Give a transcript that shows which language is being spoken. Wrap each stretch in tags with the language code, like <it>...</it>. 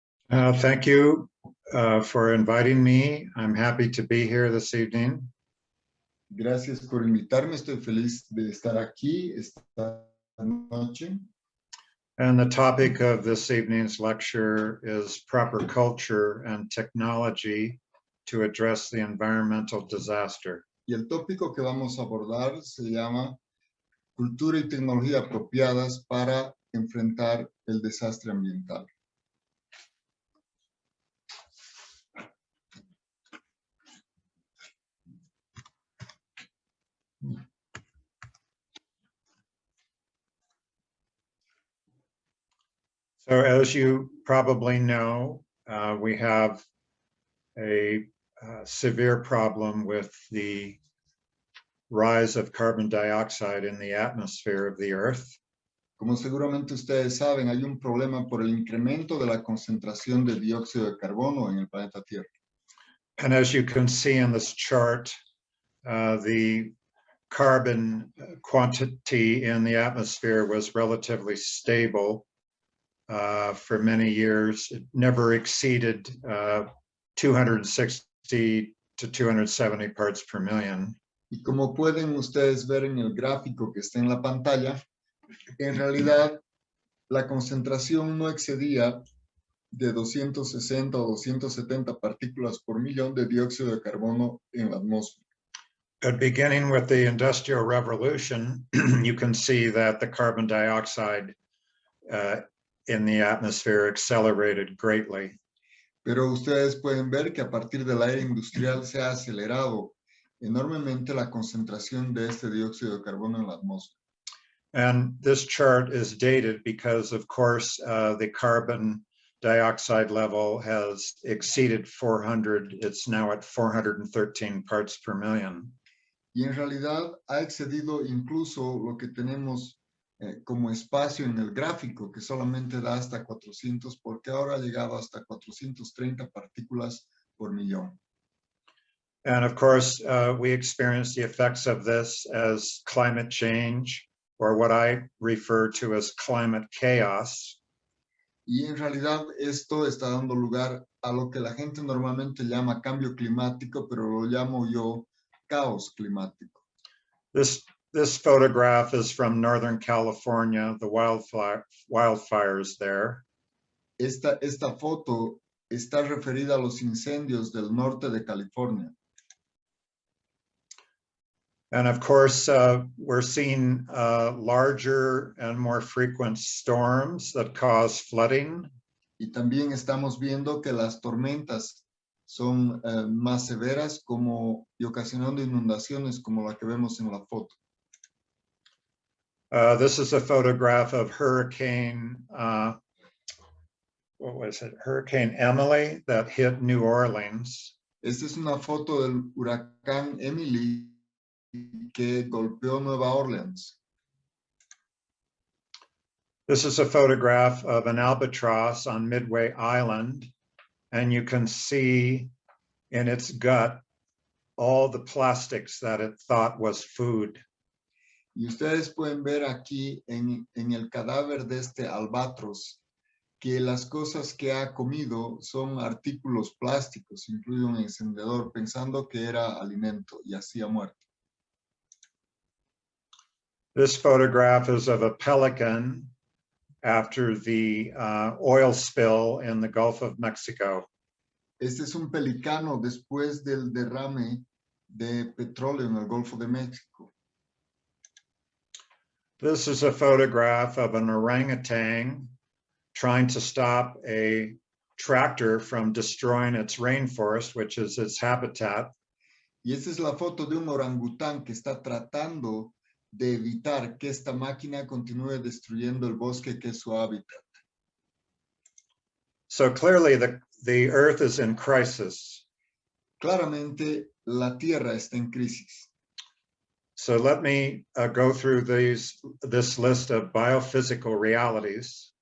<en>Thank you for inviting me. I'm happy to be here this evening.</en> <es>Gracias por invitarme. Estoy feliz de estar aquí esta noche.</es> <en>And the topic of this evening's lecture is proper culture and technology to address the environmental disaster.</en> <es>Y el tópico que vamos a abordar se llama Cultura y Tecnología apropiadas para enfrentar el desastre ambiental.</es> <en>So as you probably know, we have a severe problem with the rise of carbon dioxide in the atmosphere of the Earth.</en> <es>Como seguramente ustedes saben, hay un problema por el incremento de la concentración de dióxido de carbono en el planeta Tierra.</es> <en>And as you can see in this chart, the carbon quantity in the atmosphere was relatively stable for many years. It never exceeded 260 to 270 parts per million.</en> <es>Y como pueden ustedes ver en el gráfico que está en la pantalla, en realidad la concentración no excedía de 260 o 270 partículas por millón de dióxido de carbono en la atmósfera.</es> <en>But beginning with the Industrial Revolution, you can see that the carbon dioxide in the atmosphere accelerated greatly.</en> <es>Pero ustedes pueden ver que a partir de la era industrial se ha acelerado enormemente la concentración de este dióxido de carbono en la atmósfera.</es> <en>And this chart is dated because, of course, the carbon dioxide level has exceeded 400. It's now at 413 parts per million.</en> <es>Y en realidad ha excedido incluso lo que tenemos como espacio en el gráfico, que solamente da hasta 400, porque ahora ha llegado hasta 430 partículas por millón.</es> <en>And of course, we experience the effects of this as climate change, or what I refer to as climate chaos.</en> <es>Y en realidad esto está dando lugar a lo que la gente normalmente llama cambio climático, pero lo llamo yo caos climático.</es> <en>This photograph is from Northern California, the wildfires there.</en> <es>Esta foto está referida a los incendios del norte de California.</es> <en>And of course, we're seeing larger and more frequent storms that cause flooding.</en> <es>Y también estamos viendo que las tormentas son más severas y ocasionando inundaciones como la que vemos en la foto.</es> <en>This is a photograph of Hurricane Emily that hit New Orleans.</en> <es>Esta es una foto del huracán Emily que golpeó Nueva Orleans.</es> <en>This is a photograph of an albatross on Midway Island, and you can see in its gut all the plastics that it thought was food.</en> <es>Y ustedes pueden ver aquí en el cadáver de este albatros que las cosas que ha comido son artículos plásticos, incluido un encendedor, pensando que era alimento, y así ha muerto.</es> <en>This photograph is of a pelican after the oil spill in the Gulf of Mexico.</en> <es>Este es un pelicano después del derrame de petróleo en el Golfo de México.</es> <en>This is a photograph of an orangutan trying to stop a tractor from destroying its rainforest, which is its habitat.</en> <es>Y esta es la foto de un orangután que está tratando de evitar que esta máquina continúe destruyendo el bosque que es su hábitat.</es> <en>So clearly the Earth is in crisis.</en> <es>Claramente la Tierra está en crisis.</es> <en>So let me go through this list of biophysical realities.</en>